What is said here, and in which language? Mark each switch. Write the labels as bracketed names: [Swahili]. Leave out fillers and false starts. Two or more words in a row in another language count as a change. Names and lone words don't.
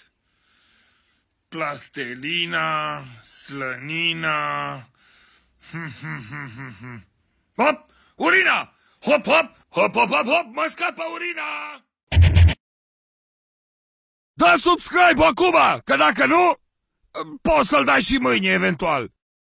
[Romanian] Plastelina, slănina... Hop! Urina! Hop, hop! Hop, hop, hop, hop! Mă scapă urina! Dă subscribe acum! Că dacă nu, poți să-l dai și mâine, eventual.